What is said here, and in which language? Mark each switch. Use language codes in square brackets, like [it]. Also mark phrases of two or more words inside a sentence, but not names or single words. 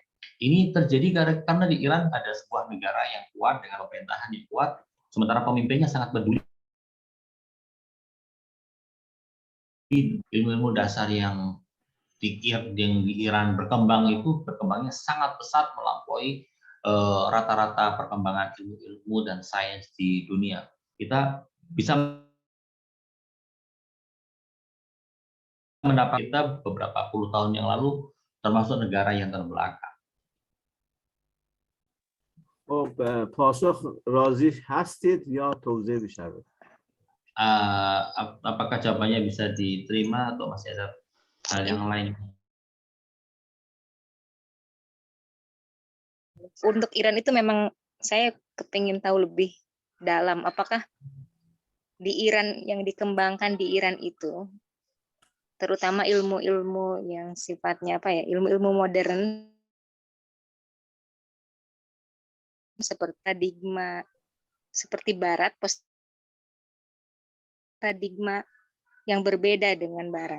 [id] Ini terjadi karena di Iran ada sebuah negara yang kuat dengan pemerintahan yang kuat, sementara pemimpinnya sangat peduli ilmu-ilmu dasar yang di Iran berkembangnya sangat pesat melampaui rata-rata perkembangan ilmu dan sains di dunia. Kita bisa mendapat kita beberapa puluh tahun yang lalu termasuk negara yang terbelakang. [fa] پاسخ راضی هستید یا توضیح بشود؟ [id] Apakah jawabannya bisa diterima atau masih ada hal yang lain? Untuk Iran itu memang saya kepingin tahu lebih dalam, apakah di Iran yang dikembangkan di Iran itu, terutama ilmu-ilmu yang sifatnya apa ya, ilmu-ilmu modern seperti paradigma seperti Barat, paradigma yang berbeda dengan Barat.